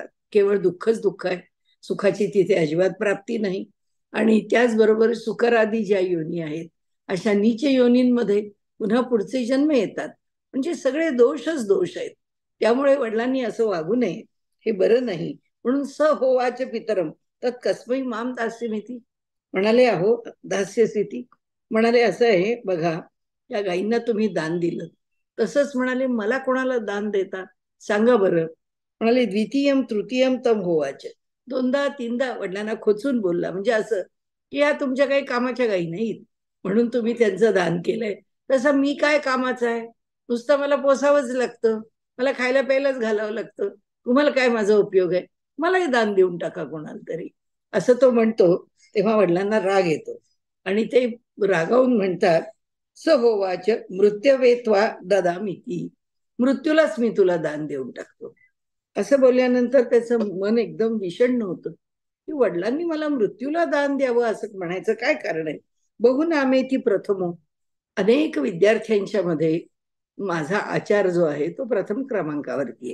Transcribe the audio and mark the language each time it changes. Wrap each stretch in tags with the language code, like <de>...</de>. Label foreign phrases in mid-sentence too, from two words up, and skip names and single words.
<mr>केवळ दुःखच दुःख आहे, सुखाची तिथे अजिबात प्राप्ती नाही. आणि त्याचबरोबर सुकरादी ज्या योनी आहेत, अशा नीच योनींमध्ये पुन्हा पुढचे जन्म येतात. म्हणजे सगळे दोषच दोष आहेत. त्यामुळे वडिलांनी असं वागू नये, हे बरं नाही.</mr> <sa>म्हणून स होवाच पितरम तत् कस्मै माम दास्यमिती.</sa> <mr>म्हणाले, अहो दास्यस्थिती. म्हणाले, असं आहे बघा, या गायींना तुम्ही दान दिलं, तसंच म्हणाले मला कोणाला दान देता सांगा बरं. म्हणाले,</mr> <sa>द्वितीयम तृतीयम तम होवाच.</sa> <mr>दोनदा तीनदा वडिलांना खोचून बोलला, म्हणजे असं की या तुमच्या काही कामाच्या गायी नाहीत म्हणून तुम्ही त्यांचं दान केलंय. तसं मी काय कामाचं आहे, नुसतं मला पोसावंच लागतं, मला खायला प्यायलाच घालावं लागतं, तुम्हाला काय माझा उपयोग आहे. मलाही दान देऊन टाका कोणाला तरी, असं तो म्हणतो. तेव्हा वडिलांना राग येतो आणि ते रागावून म्हणतात,</mr> <sa>स होवाच मृत्यवेत्वा ददामिती,</sa> <mr>मृत्यूलाच मी तुला दान देऊन टाकतो. असं बोलल्यानंतर त्याचं मन एकदम विषण्ण होतं की वडिलांनी मला मृत्यूला दान द्यावं असं म्हणायचं काय कारण आहे.</mr> <sa>बहुनामेती प्रथमो,</sa> <mr>अनेक विद्यार्थ्यांच्या मध्ये माझा आचार जो आहे तो प्रथम क्रमांकावरती आहे.</mr>